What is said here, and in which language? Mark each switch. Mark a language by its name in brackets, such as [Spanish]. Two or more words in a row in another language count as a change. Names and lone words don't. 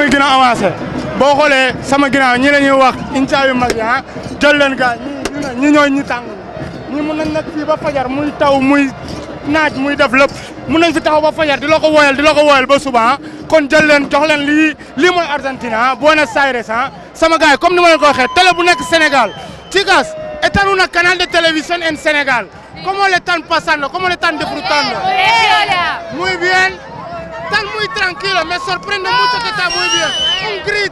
[Wolof] ngi gën a avancé boo xoolee sama ginnaaw ñi la ñuy wax incha yu mag yi jël leen gaa ñi ñooy ñi tàng ñi mun nañ nekk fii ba fajar muy taw muy naaj muy def lépp mun nañ fi taxaw ba fajar di la ko woyal ba suba kon jël leen jox leen lii mooy Argentine Buenos Aires sama gars yi comme ni ma leen ko waxee télé bu nekk Sénégal [Spanish] chicas están en un canal de televisión en Sénégal ¿cómo le están pasando? ¿Cómo le están disfrutando? Muy bien. Están muy tranquilos, me sorprende mucho que está muy bien.